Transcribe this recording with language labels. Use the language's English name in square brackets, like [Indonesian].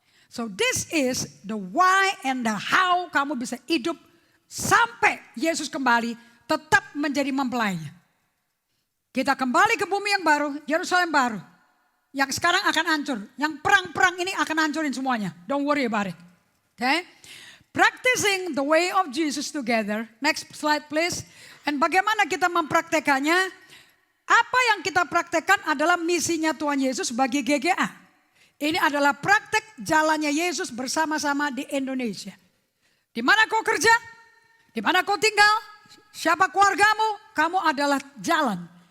[English] So this is the why and the how [Indonesian] kamu bisa hidup sampai Yesus kembali tetap menjadi mempelainya. Kita kembali ke bumi yang baru, Yerusalem baru. Yang sekarang akan hancur. Yang perang-perang ini akan hancurin semuanya. [English] Don't worry about it. Okay? Practicing the way of Jesus together. Next slide please. [Indonesian] Dan bagaimana kita mempraktekannya? Apa yang kita praktekkan adalah misinya Tuhan Yesus bagi GGA. Ini adalah praktek jalannya Yesus bersama-sama di Indonesia. Di mana kau kerja, di mana kau tinggal, siapa keluargamu, kamu adalah jalan.